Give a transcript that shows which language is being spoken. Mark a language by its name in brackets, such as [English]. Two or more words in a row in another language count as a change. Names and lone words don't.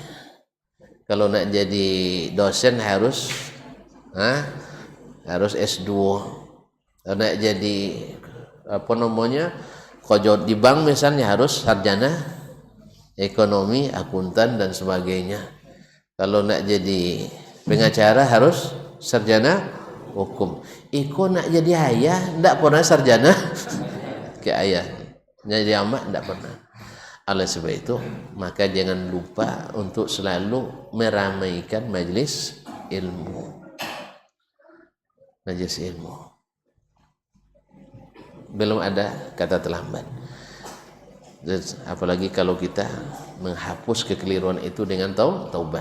[Indonesian] Kalau nak jadi dosen harus S2. Kalau nak jadi apa namanya kojot di bank misalnya harus sarjana ekonomi, akuntan dan sebagainya. Kalau nak jadi pengacara harus sarjana hukum. [Minangkabau] Iko nak jadi ayah ndak pernah sarjana ke ayah. Jadi amak ndak pernah. [Indonesian] Oleh sebab itu maka jangan lupa untuk selalu meramaikan majlis ilmu. Majlis ilmu. Belum ada kata terlambat. Dan apalagi kalau kita menghapus kekeliruan itu dengan taubat.